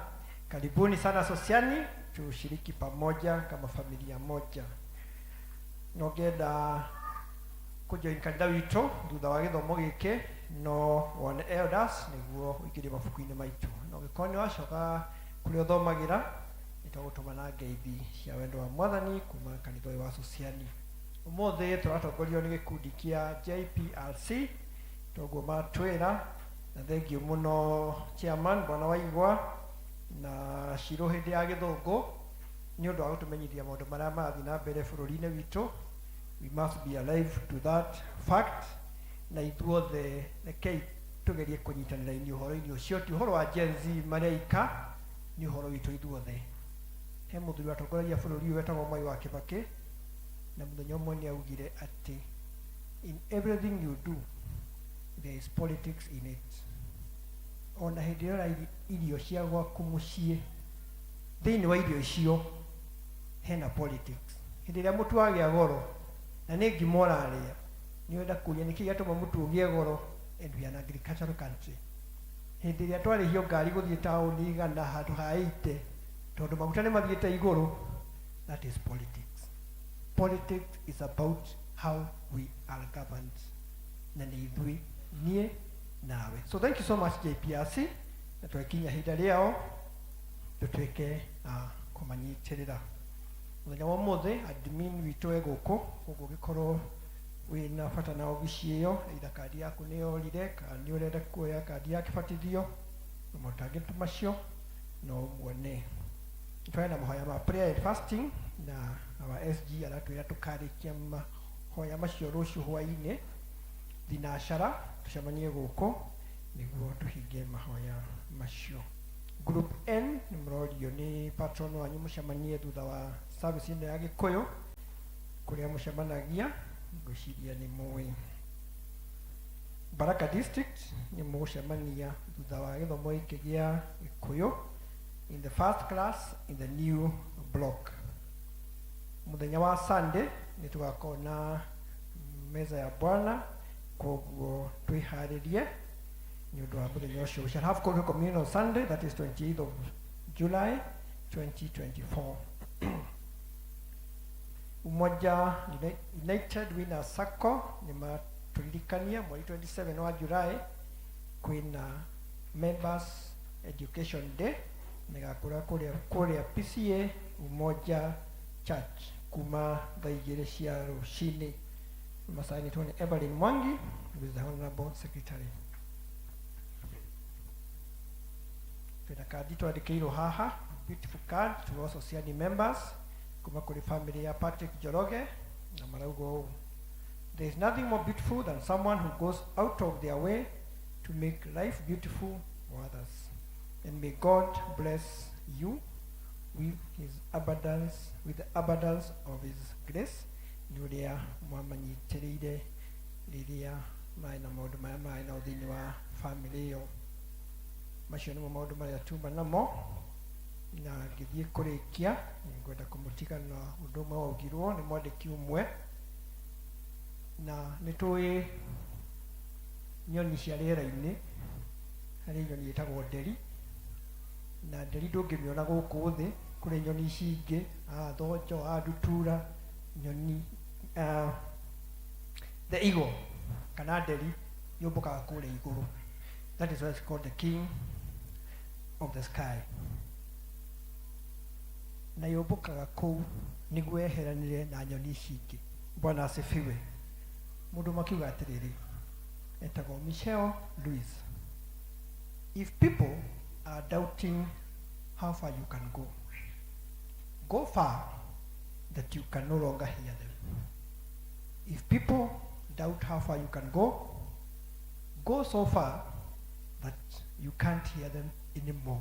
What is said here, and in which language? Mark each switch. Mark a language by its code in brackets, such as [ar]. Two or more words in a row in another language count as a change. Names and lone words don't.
[sw] Karibuni sana Sosiani, tushiriki pamoja kama familia moja. [ki] Nogenda kujoin kanitha witũ thutha wa gĩthomo gĩkĩ no one elders nĩguo ũingĩrie mabuku-inĩ maitũ. No gĩkorwo nĩ wacoka kũrĩa ũthomagĩra nĩtũgũtũma na ngeithi cia wendo wa Mwathani kuma kanitha ũyũ wa Sosiani. Ũmũthĩ tũratongorio nĩ gĩkundi kĩa JPRC, toguo matwĩra na thengiũ mũno chairman Bwana Waigwa na Shiro hĩndĩ ya gĩthũngũ nĩ ũndũ wa gũtũmenyithia maũndũ marĩa marathiĩ na mbere bũrũri-inĩ witũ. [en] We must be alive to that fact. [ki] Na ithuothe rekei tugerie kũnyitanĩra ũhoro-inĩ ũcio, ti ũhoro wa Gen Z mareika, nĩ ũhoro witũ ithuothe. He mũthuri watongoragia bũrũri ũyũ wetagwo Mwai wa Kĩbakĩ, na mũthenya ũmwe nĩ augire atĩ [en] in everything you do there is politics in it. [ki] Ona hĩndĩ ĩrĩa irio cia gwaku mũciĩ, thĩinĩ wa irio icio hena politics. Hĩndĩ ĩrĩa mũtu wagĩa goro na nĩ ngima ũrarĩa, nĩ wenda kũria nĩkĩ gĩatũma mũtu ũgĩe goro, [en] and we are an agricultural country. [ki] Hĩndĩ ĩrĩa twarĩhio ngari gũthiĩ taũni igana handũ ha 80 tondũ maguta nĩ mathiĩte igũrũ, [en] that is politics. Politics is about how we are governed. [ki] Na nĩ ithuĩ, niĩ nawe. [en] So thank you so much [ki] JPRC, na twakinya ihinda rĩao tũtuĩke kũmanyitĩrĩra. Mũthenya wa ũmũthĩ admin witũ e gũkũ, ũguo ũngĩkorwo wĩna bata na obici ĩyo, either kandi yaku nĩ yorire kana nĩ ũrenda kuoya kandi ya kĩbatithio, na maũtangĩ macio no muone. Twaenda mahoya ma [en] prayer and fasting [ki] na [en] our SG [ki] aratwĩra tũkarĩkia mahoya macio rũciũ hwaĩ-inĩ thinacara tucemanie gũkũ nĩguo tũhingie mahoya macio. Group N nĩ mũrorio nĩ patron wanyu mũcemanie thutha wa service ĩno ya Gĩkũyũ kũrĩa mũcemanagia, ngwĩciria nĩ mũĩ. Baraka District nĩ mũgũcemania thutha wa gĩthomo gĩkĩ gĩa Gĩkũyũ [en] in the first class in the new block. [ki] Mũthenya wa Sunday nĩ tũgakorwo na meza ya Bwana, koguo twĩharĩrie nĩ ũndũ wa mũthenya ũcio. [en] We shall have communion on Sunday, that is 28th of July 2024. [ki] Umoja United Winners Sacco nĩ matũririkania mweri 27 wa July kwĩna Members Education Day nĩgakũra kũrĩa PCA Umoja Church kuma thaa 2 cia rũcinĩ. Masainĩtwo nĩ [en] Evelyn Mwangi with the Honorable Secretary. [ki] Twĩna kandi twandĩkĩirwo haha, [en] beautiful card to all Sosiani members [ki] kuma kũrĩ family ya Patrick Njoroge na marauga ũũ: [en] there is nothing more beautiful than someone who goes out of their way to make life beautiful for others, and may God bless you with the abundance of his grace. [ki] Nĩ ũrĩa mwamanyitĩrĩire rĩrĩa maĩ na maũndũ maya maĩ na thĩinĩ wa family ĩyo. Macio nĩmo maũndũ marĩa tuma namo, na ngĩthiĩ kũrĩkia nĩngwenda kũmũtiga na ũndũ ũmwe waugirwo nĩ mwandĩki ũmwe, na nĩtũĩ nyoni cia rĩera-inĩ. Harĩ nyoni ĩtagwo nderi, na nderi ndũngĩmĩona gũkũ thĩ. Kũrĩ nyoni ici ingĩ, thonjo, ndutura, nyoni [en] the eagle [ki] kana nderi yũmbũkaga kũrĩa igũrũ. [en] That is why it's called the king of the sky. [ki] Na yũmbũkaga kũu nĩguo eheranire na nyoni ici ingĩ. [sw] Bwana asifiwe. [ki] Mũndũ makiuga atĩrĩrĩ, etagwo [en] Michelle Louis: if people are doubting how far you can go far that you can no longer hear them. If people doubt how far you can go so far that you can't hear them anymore.